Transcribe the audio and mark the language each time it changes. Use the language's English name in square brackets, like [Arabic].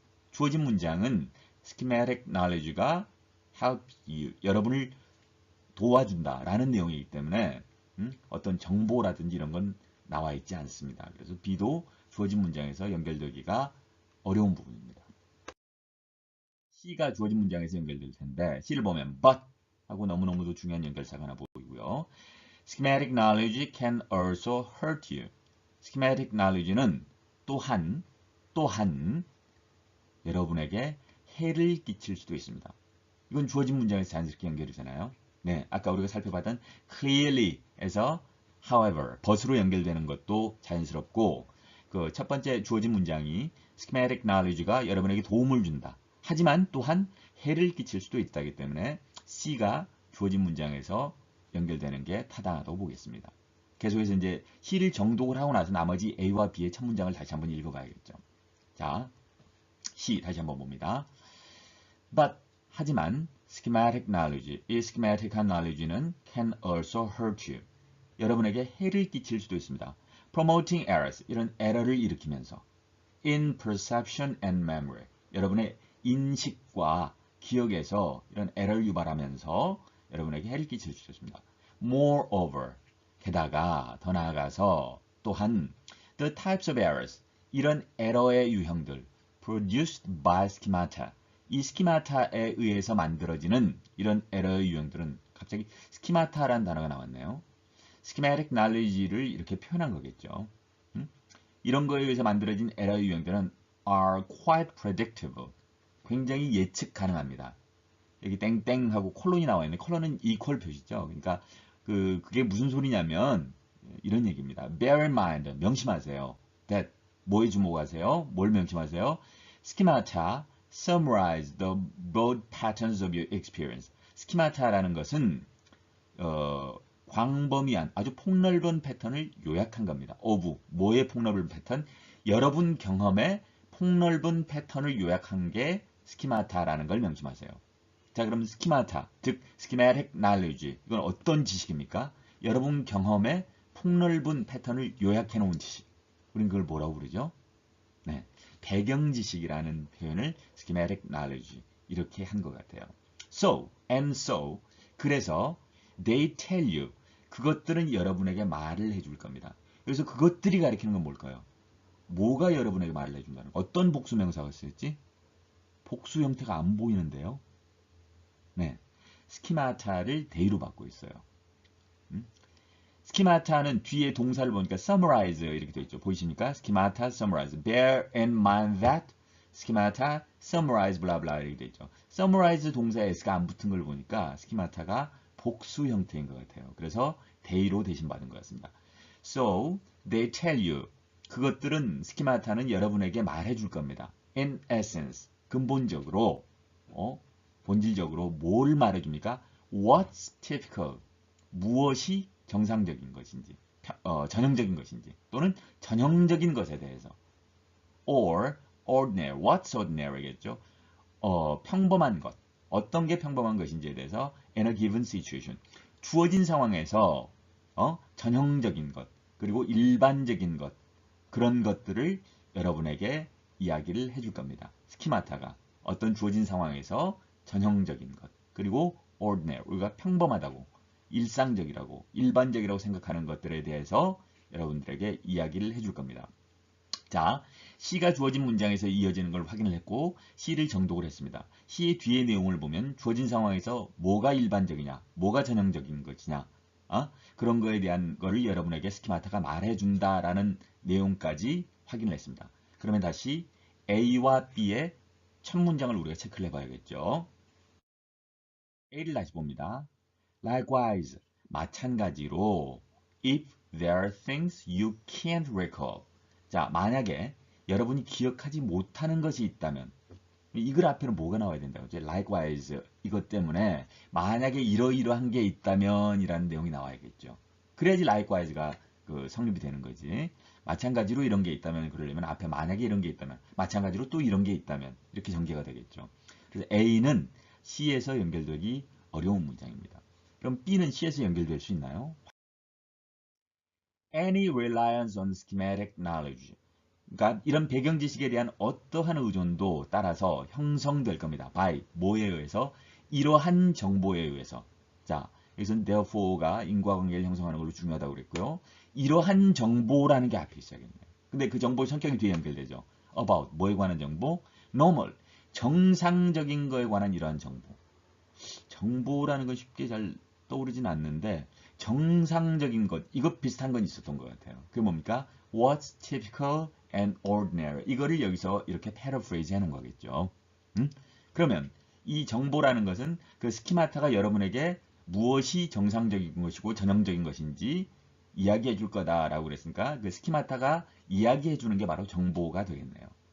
[Korean] 주어진 문장은 schematic knowledge가 [English] help you, [Korean] 여러분을 도와준다라는 내용이기 때문에 어떤 정보라든지 이런 건 나와 있지 않습니다. 그래서 B도 주어진 문장에서 연결되기가 어려운 부분입니다. C가 주어진 문장에서 연결될 텐데 C를 보면 but 하고 너무너무도 중요한 연결사가 하나 보이고요. [English] Schematic knowledge can also hurt you. [Korean] Schematic knowledge는 또한 여러분에게 해를 끼칠 수도 있습니다. 이건 주어진 문장에서 자연스럽게 연결이 되나요? 네, 아까 우리가 살펴봤던 clearly에서 however, but으로 연결되는 것도 자연스럽고 그 첫 번째 주어진 문장이 schematic knowledge가 여러분에게 도움을 준다. 하지만 또한 해를 끼칠 수도 있다기 때문에 C가 주어진 문장에서 연결되는 게 타당하다고 보겠습니다. 계속해서 이제 C를 정독을 하고 나서 나머지 A와 B의 첫 문장을 다시 한번 읽어봐야겠죠. 자, C 다시 한번 봅니다. [English] But [Korean] 하지만 [English] schematic knowledge, 이 schematic한 knowledge는 can also hurt you. [Korean] 여러분에게 해를 끼칠 수도 있습니다. [English] Promoting errors, [Korean] 이런 에러를 일으키면서 [English] in perception and memory, [Korean] 여러분의 인식과 기억에서 이런 에러를 유발하면서 여러분에게 해를 끼칠 수 있습니다. [English] Moreover, [Korean] 게다가 더 나아가서 또한 [English] the types of errors, [Korean] 이런 에러의 유형들 [English] produced by schemata, [Korean] 이 스키마타에 의해서 만들어지는 이런 에러의 유형들은 갑자기 스키마타라는 단어가 나왔네요. schematic knowledge를 이렇게 표현한 거겠죠. 이런 거에 의해서 만들어진 에러의 유형들은 [English] are quite predictable. [Korean] 굉장히 예측 가능합니다. 여기 땡땡하고 콜론이 나와 있는데 콜론은 equal 표시죠. 그러니까 그게 무슨 소리냐면 이런 얘기입니다. [English] Bear in mind, [Korean] 명심하세요. That 뭐에 주목하세요? 뭘 명심하세요? [English] Schemata summarize the broad patterns of your experience. [Korean] 스키마타라는 것은 광범위한 아주 폭넓은 패턴을 요약한 겁니다. of 뭐의 폭넓은 패턴? 여러분 경험의 폭넓은 패턴을 요약한 게 스키마타라는 걸 명심하세요. 자, 그럼 스키마타, 즉 schematic knowledge, 이건 어떤 지식입니까? 여러분 경험의 폭넓은 패턴을 요약해 놓은 지식. 우린 그걸 뭐라고 부르죠? 네, 배경 지식이라는 표현을 schematic knowledge 이렇게 한 것 같아요. [English] So, and so, [Korean] 그래서 [English] they tell you, [Korean] 그것들은 여러분에게 말을 해줄 겁니다. 그래서 그것들이 가리키는 건 뭘까요? 뭐가 여러분에게 말을 해준다는 거? 어떤 복수명사가 쓰였지? 복수 형태가 안 보이는데요. 네, 스키마타를 대의로 받고 있어요. 스키마타는 뒤에 동사를 보니까 summarize 이렇게 되어 있죠. 보이십니까? 스키마타 summarize. [English] Bear in mind that 스키마타 summarize blah blah [Korean] 이렇게 되어 있죠. summarize 동사에 s가 안 붙은 걸 보니까 스키마타가 복수 형태인 것 같아요. 그래서 대의로 대신 받은 것 같습니다. [English] So they tell you. [Korean] 그것들은 스키마타는 여러분에게 말해줄 겁니다. [English] In essence, [Korean] 근본적으로 본질적으로 뭘 말해줍니까? [English] What's typical? [Korean] 무엇이 정상적인 것인지, 전형적인 것인지, 또는 전형적인 것에 대해서. [English] Or ordinary, what's ordinary겠죠? [Korean] 평범한 것, 어떤 게 평범한 것인지에 대해서 [English] in a given situation. [Korean] 주어진 상황에서 전형적인 것, 그리고 일반적인 것, 그런 것들을 여러분에게 이야기를 해줄 겁니다. 스키마타가 어떤 주어진 상황에서 전형적인 것, 그리고 ordinary, 우리가 평범하다고, 일상적이라고, 일반적이라고 생각하는 것들에 대해서 여러분들에게 이야기를 해줄 겁니다. 자, C가 주어진 문장에서 이어지는 걸 확인을 했고 C를 정독을 했습니다. C의 뒤의 내용을 보면 주어진 상황에서 뭐가 일반적이냐, 뭐가 전형적인 것이냐, 그런 거에 대한 거를 여러분에게 스키마타가 말해준다라는 내용까지 확인을 했습니다. 그러면 다시 A와 B의 첫 문장을 우리가 체크를 해봐야겠죠. A를 다시 봅니다. [English] Likewise, [Korean] 마찬가지로 [English] if there are things you can't recall. [Korean] 자, 만약에 여러분이 기억하지 못하는 것이 있다면 이 글 앞에는 뭐가 나와야 된다고 하죠? Likewise, 이것 때문에 만약에 이러이러한 게 있다면 이라는 내용이 나와야겠죠. 그래야지 likewise가 성립이 되는 거지. 마찬가지로 이런 게 있다면 그러려면 앞에 만약에 이런 게 있다면 마찬가지로 또 이런 게 있다면 이렇게 전개가 되겠죠. 그래서 A는 C에서 연결되기 어려운 문장입니다. 그럼 B는 C에서 연결될 수 있나요? [English] Any reliance on schematic knowledge. [Korean] 그러니까 이런 배경 지식에 대한 어떠한 의존도 따라서 형성될 겁니다. by 뭐에 의해서? 이러한 정보에 의해서. 자, 여기서는 therefore가 인과관계를 형성하는 걸로 중요하다고 그랬고요. 이러한 정보라는 게 앞에 있어야겠네요. 근데 그 정보 성격이 뒤에 연결되죠. about 뭐에 관한 정보? normal 정상적인 거에 관한 이러한 정보. 정보라는 건 쉽게 잘 떠오르진 않는데 정상적인 것, 이것 비슷한 건 있었던 것 같아요. 그게 뭡니까? [English] What's typical and ordinary. [Korean] 이거를 여기서 이렇게 paraphrase 하는 거겠죠. 그러면 이 정보라는 것은 그 스키마타가 여러분에게 무엇이 정상적인 것이고 전형적인 것인지 이야기해 줄 거다라고 그랬으니까 그 스키마타가 이야기해 주는 게 바로 정보가 되겠네요.